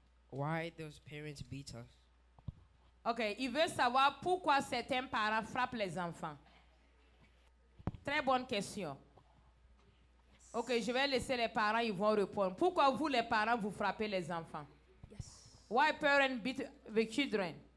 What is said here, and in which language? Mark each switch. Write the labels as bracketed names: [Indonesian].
[English] Why those parents beat us? [French] OK, il veut savoir pourquoi certains parents frappent les enfants. Très bonne question. OK, je vais laisser les parents, ils vont répondre. Pourquoi vous, les parents, vous frappez les enfants? [English] Yes. Why parents beat the children?